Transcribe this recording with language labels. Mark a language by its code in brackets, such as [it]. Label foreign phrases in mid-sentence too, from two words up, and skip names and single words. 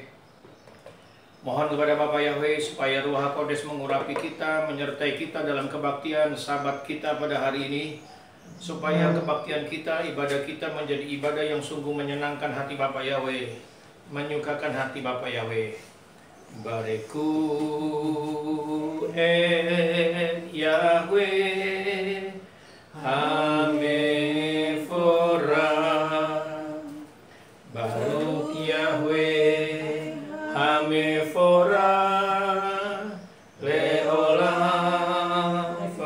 [id] Mohon kepada Bapak Yahweh supaya [he] רוח הקודש [id] mengurapi kita, menyertai kita dalam kebaktian Sabat kita pada hari ini, supaya kebaktian kita, ibadah kita menjadi ibadah yang sungguh menyenangkan hati Bapak Yahweh, menyukakan hati Bapak Yahweh. [he] ברכו יהוה המבורך, ברוך יהוה המבורך, לעולם